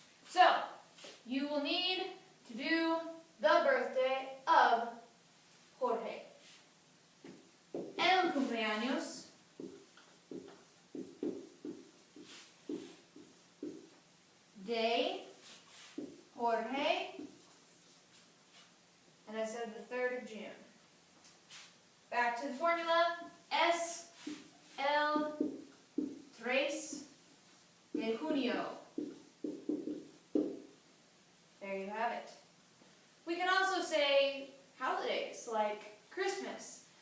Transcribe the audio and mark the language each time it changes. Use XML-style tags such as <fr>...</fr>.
<en>So, you will need to do the birthday of Jorge.</en> <es>El cumpleaños de Jorge,</es> <en>and I said the 3rd of June. Back to the formula,</en> <es>es el 3 de junio.</es> <en>There you have it. We can also say holidays, like Christmas.</en>